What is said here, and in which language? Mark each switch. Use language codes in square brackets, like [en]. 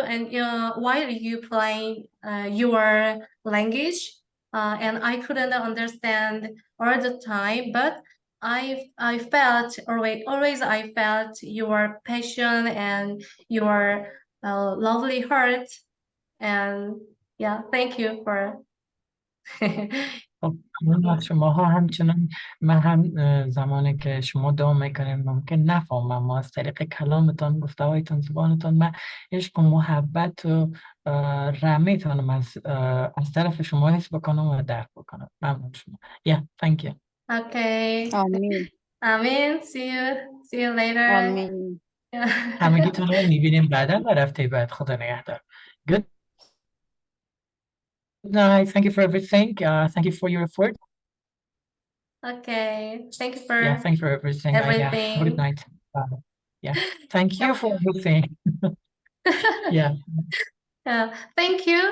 [en] And while you playing your language, and I couldn't understand all the time, but I felt always I felt your passion and your lovely heart, and yeah, thank you for. [fa] ممنون از شماها. همچنان من هم زمانی که شما دعا میکنیم ممکن نفهمم، اما از طریق کلامتان، گفته‌هایتان، زبانتان من عشق و محبت و رحمه میتونم از طرف شما حس بکنم و درک بکنم. ممنون شما. [en] Yeah, thank you. Okay. [fa] آمین. [en] Amen. See you later. [fa] آمین. همگیتون رو میبینیم بعدا و هفته بعد. خدا نگهدار. [en] Good night. Thank you for everything. Thank you for your effort. Okay. Thank you for Yeah, thank you for everything. everything. Yeah, good night. Yeah, thank you for everything. Yeah. Thank you.